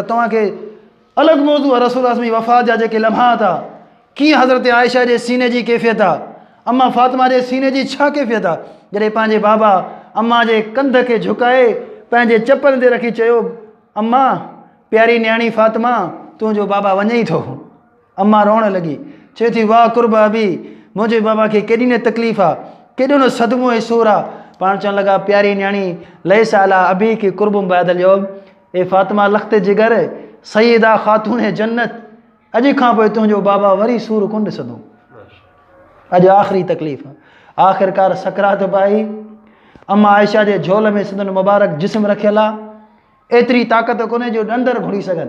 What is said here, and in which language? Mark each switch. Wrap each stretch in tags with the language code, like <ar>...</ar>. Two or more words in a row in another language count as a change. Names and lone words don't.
<sd>तव्हांखे अलॻि मौज़ू आहे रसूल जी वफ़ात जा जेके लम्हात आहे, कीअं हज़रत आयशा जे सीने जी कैफ़ियत आहे, अम्मा फ़ातिमा जे सीने जी छा कैफ़ियत आहे, जॾहिं पंहिंजे बाबा अम्मा जे कंध खे झुकाए पंहिंजे चपल ते रखी चयो, अम्मा प्यारी न्याणी फ़ातिमा, तुंहिंजो बाबा वञे ई थो। अम्मा रोअण लॻी, चए थी, वाह</sd> <ar>كرب أبي,</ar> <sd>मुंहिंजे बाबा खे केॾी न तकलीफ़ आहे, केॾो न सदमो ऐं सूर आहे। पाण चवणु लॻा, प्यारी न्याणी,</sd> <ar>ليس على أبيك كرب بعد اليوم,</ar> <sd>ए फ़ातिमा</sd> <fa>لخت جگر,</fa> <sd>सईदा ख़ातून जन्नत, अॼु खां पोइ तुंहिंजो बाबा वरी सूर कोन ॾिसंदो। अॼु आख़िरी तकलीफ़। आख़िरकार सकरात पाई। अम्मा आयशा जे झोल में संदन मुबारक जिस्म रखियल आहे, एतिरी ताक़त कोन्हे जो ॾंदर घुड़ी सघनि।</sd>